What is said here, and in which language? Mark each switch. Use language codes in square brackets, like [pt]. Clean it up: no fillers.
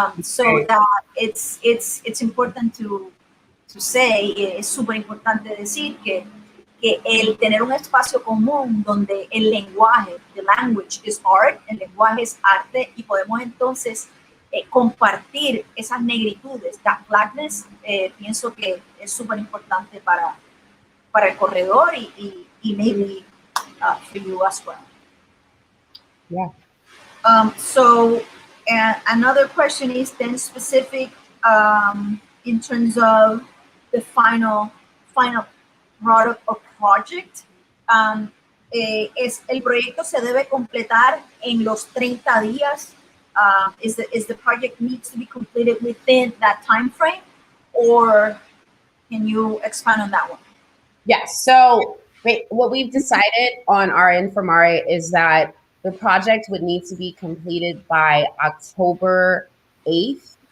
[en] So that it's important to say, [es] es súper importante decir que el tener un espacio común donde el lenguaje, [en] the language is art, [es] el lenguaje es arte, y podemos entonces compartir esas negritudes, [en] that blackness, [es] pienso que es súper importante para el corredor y [en] maybe for you as well. Yeah. So another question is then specific in terms of the final product or project. [es] El proyecto se debe completar en los 30 días. [en] Is the project needs to be completed within that time frame, or can you expand on that one? Yes. So what we've decided on our end for MARE is that the project would need to be completed by October 8th.